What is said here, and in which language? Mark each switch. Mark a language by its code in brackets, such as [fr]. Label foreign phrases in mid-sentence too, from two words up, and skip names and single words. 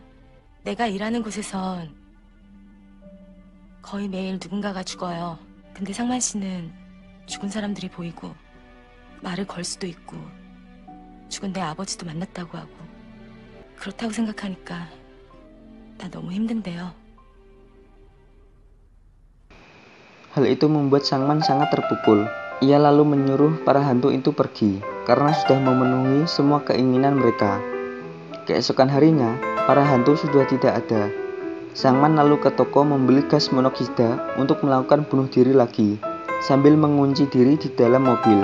[ko] 내가 일하는 곳에선 거의 매일 누군가가 죽어요. 근데 상만 씨는 죽은 사람들이 보이고 말을 걸 수도 있고 죽은 내 아버지도 만났다고 하고 그렇다고 생각하니까 나 너무 힘든데요. [id] Hal itu membuat Sangman sangat terpukul. Ia lalu menyuruh para hantu itu pergi karena sudah memenuhi semua keinginan mereka. Keesokan harinya, para hantu sudah tidak ada. Sangman lalu ke toko membeli gas monoksida untuk melakukan bunuh diri lagi, sambil mengunci diri di dalam mobil.